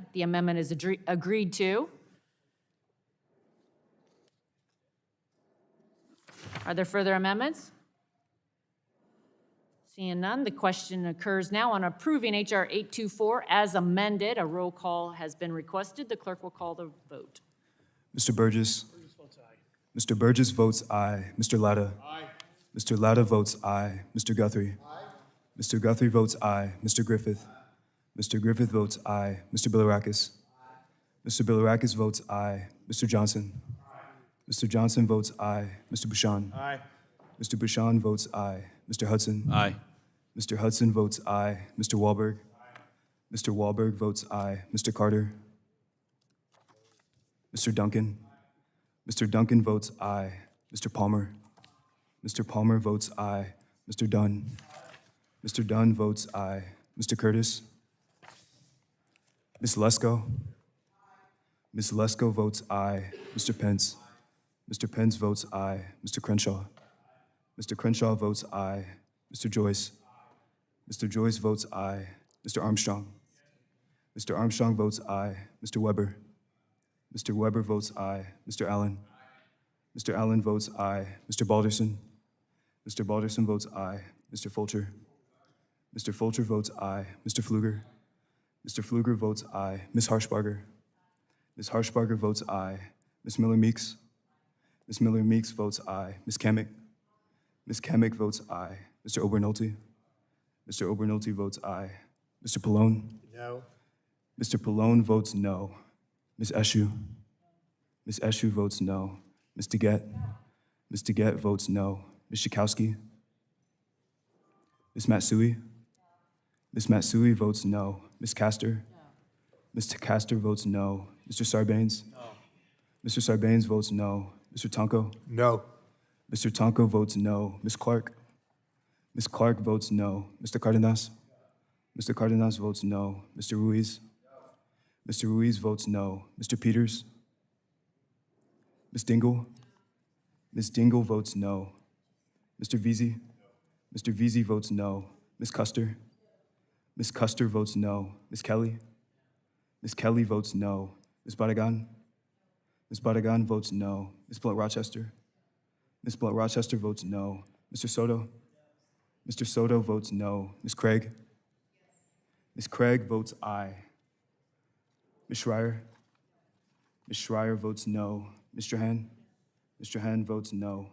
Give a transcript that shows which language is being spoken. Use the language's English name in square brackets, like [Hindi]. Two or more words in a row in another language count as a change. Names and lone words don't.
[English] The amendment is agreed to. Are there further amendments? Seeing none, the question occurs now on approving H.R. 824 as amended. A roll call has been requested. The clerk will call the vote. Mr. Burgess. Mr. Burgess votes aye. Mr. Latta. Aye. Mr. Latta votes aye. Mr. Guthrie. Aye. Mr. Guthrie votes aye. Mr. Griffith. Mr. Griffith votes aye. Mr. Bilirakis. Aye. Mr. Bilirakis votes aye. Mr. Johnson. Aye. Mr. Johnson votes aye. Mr. Bouchon. Aye. Mr. Bouchon votes aye. Mr. Hudson. Aye. Mr. Hudson votes aye. Mr. Wahlberg. Aye. Mr. Wahlberg votes aye. Mr. Carter. Mr. Duncan. Mr. Duncan votes aye. Mr. Palmer. Mr. Palmer votes aye. Mr. Dunn. Mr. Dunn votes aye. Mr. Curtis. Ms. Lesko. Ms. Lesko votes aye. Mr. Pence. Mr. Pence votes aye. Mr. Crenshaw. Mr. Crenshaw votes aye. Mr. Joyce. Mr. Joyce votes aye. Mr. Armstrong. Mr. Armstrong votes aye. Mr. Weber. Mr. Weber votes aye. Mr. Allen. Mr. Allen votes aye. Mr. Balderson. Mr. Balderson votes aye. Mr. Fulcher. Mr. Fulcher votes aye. Mr. Pfluger. Mr. Pfluger votes aye. Ms. Harshbarger. Ms. Harshbarger votes aye. Ms. Miller-Meeks. Ms. Miller-Meeks votes aye. Ms. Kamick. Ms. Kamick votes aye. Mr. Obernolte. Mr. Obernolte votes aye. Mr. Pallone. No. Mr. Pallone votes no. Ms. Eshu. Ms. Eshu votes no. Ms. DeGette. Ms. DeGette votes no. Ms. Schakowsky. Ms. Matsui. Ms. Matsui votes no. Ms. Castor. Mr. Castor votes no. Mr. Sarbanes. No. Mr. Sarbanes votes no. Mr. Tonko. No. Mr. Tonko votes no. Ms. Clark. Ms. Clark votes no. Mr. Cardenas. Mr. Cardenas votes no. Mr. Ruiz. Mr. Ruiz votes no. Mr. Peters. Ms. Dingell. Ms. Dingell votes no. Mr. Veazey. Mr. Veazey votes no. Ms. Custer. Ms. Custer votes no. Ms. Kelly. Ms. Kelly votes no. Ms. Barragan. Ms. Barragan votes no. Ms. Blunt-Rochester. Ms. Blunt-Rochester votes no. Mr. Soto. Mr. Soto votes no. Ms. Craig. Ms. Craig votes aye. Ms. Schreier? Ms. Schreier votes no. Mr. Hand? Mr. Hand votes no.